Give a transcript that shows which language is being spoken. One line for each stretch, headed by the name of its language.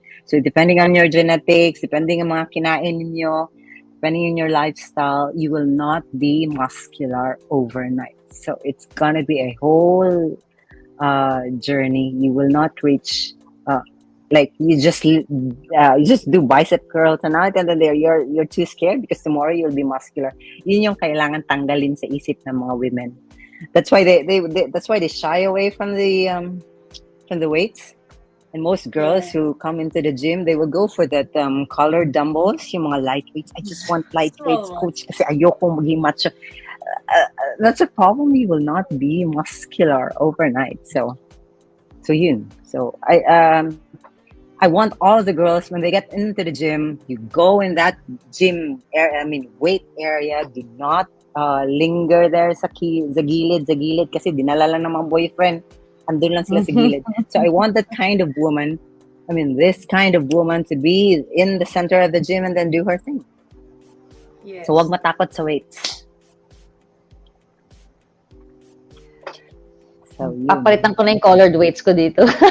English: So depending on your genetics, depending on
Filipino: mga kinain ninyo,
English: depending on your lifestyle, you will not be muscular overnight. So it's gonna be a whole journey. You will not reach. You just do bicep curl tonight and then you're too scared because tomorrow you'll be muscular.
Filipino: Yun yung kailangan tanggalin sa isip ng mga women.
English: That's why they shy away from the weights. And most girls who come into the gym, they will go for that colored dumbbells,
Filipino: yung mga
English: light weights. I just want light weights, coach,
Filipino: kasi ayoko maging macho.
English: That's a problem. You will not be muscular overnight.
Filipino: So yun.
English: So I want all the girls, when they get into the gym, you go in that gym area, weight area. Do not linger there
Filipino: sa gilid kasi dinala lang ng mga boyfriend. Andun lang sila sa gilid.
English: So I want that kind of woman, this kind of woman to be in the center of the gym and then do her thing. Yes.
Filipino: So wag matakot sa weights. So, yun. Papalitan ko na yung colored weights ko dito.